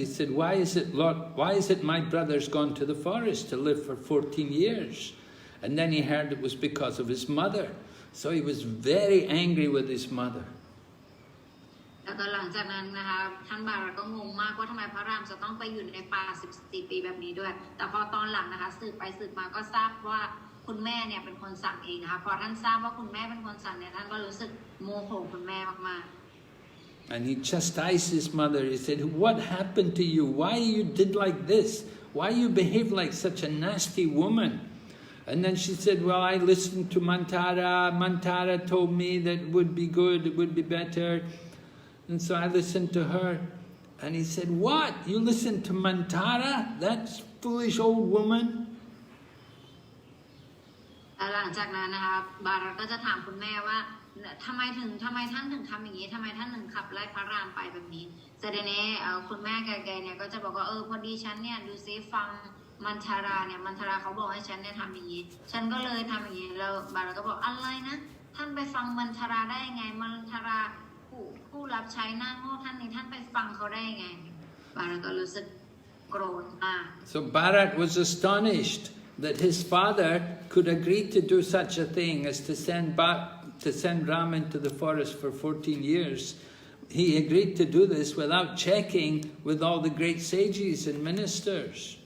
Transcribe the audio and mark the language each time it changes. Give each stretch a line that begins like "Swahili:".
English: He said, why is it my brother's gone to the forest to live for 14 years? And then he heard it was because of his mother. So he was very angry with his mother.
Thai: แล้วก็หลังจากนั้นนะคะท่านบารัตก็งงมากว่าทำไมพระรามจะต้องไปอยู่ในป่า14 ปีแบบนี้ด้วยแต่พอตอนหลังนะคะสืบไปสืบมาก็ทราบว่าคุณแม่เนี่ยเป็นคนสั่งเองนะคะพอท่านทราบว่าคุณแม่เป็นคนสั่งเนี่ยท่านก็รู้สึกโมโหคุณแม่มากๆ
English: And he chastised his mother. He said, what happened to you? Why you did like this? Why you behaved like such a nasty woman? And then she said, well, I listened to Mantara. Mantara told me that it would be good, it would be better. And so I listened to her. And he said, what? You listened to Mantara? That foolish old woman?
Thai: หลังจากนั้นนะคะบารัตก็จะถามคุณแม่ว่าทำไมท่านถึงทำอย่างนี้ทำไมท่านถึงขับไล่พระรามไปแบบนี้เสด็จเนคุณแม่แกเนี่ยก็จะบอกว่าพอดีฉันเนี่ยดูซิฟังมันทาราเนี่ยมันทาราเขาบอกให้ฉันเนี่ยทำอย่างนี้ฉันก็เลยทำอย่างนี้แล้วบารัตก็บอกอะไรนะท่านไปฟังมันทาราได้ยังไงมันทาราผู้รับใช้หน้าโง่ท่านนี้ท่านไปฟังเขาได้ยังไงบารัตก็รู้สึกโกรธมาก
English: So Bharat was astonished that his father could agree to do such a thing as to send Rama into the forest for 14 years. He agreed to do this without checking with all the great sages and ministers.